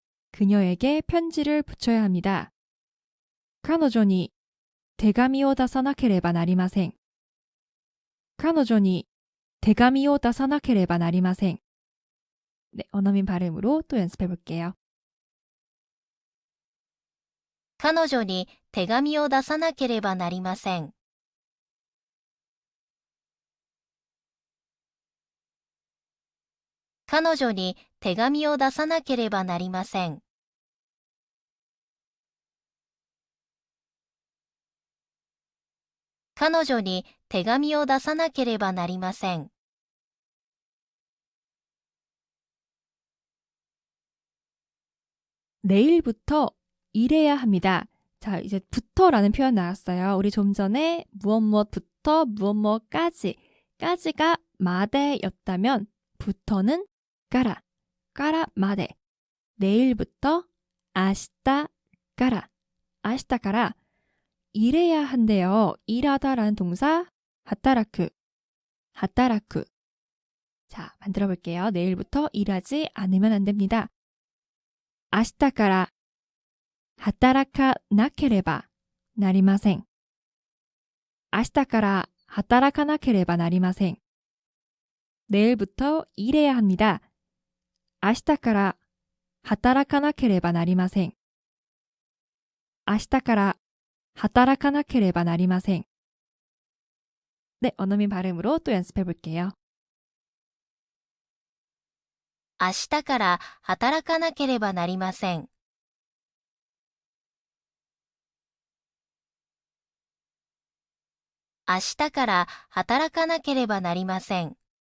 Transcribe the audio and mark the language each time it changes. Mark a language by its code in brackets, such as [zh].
[ko] 그녀에게 편지를 붙여야 합니다. [ja] 카노조니 데가미오 다사나케레바 나리마생. 카노조니 데가미오 다사나케레바 나리마생. [ko] 네, 원어민 발음으로 또 연습해 볼게요. [ja] 彼女に手紙を出さなければなりません。彼女に手紙を出さなければなりません。彼女に手紙を出さなければなりません。 [ko] 내일부터 일해야 합니다. 자, 이제 부터라는 표현 나왔어요. 우리 좀 전에 무엇무엇부터 무엇무엇까지, 까지가 마데였다면 부터는 까라, 까라 마데. 내일부터 [ja] 아시타 까라, 아시타 까라. [ko] 일해야 한대요. 일하다라는 동사 하타라쿠, 하타라쿠. 자, 만들어 볼게요. 내일부터 일하지 않으면 안 됩니다. [ja] 明日から働かなければなりません。明日から働かなければなりません。 [ko] 내일부터 일해야 합니다. [ja] 明日から働かなければなりません。明日から働かなければなりません。 [ko] 네, 원어민 발음으로 또 연습해 볼게요. [ja] 明日から働かなければなりません。明日から働かなければなりません。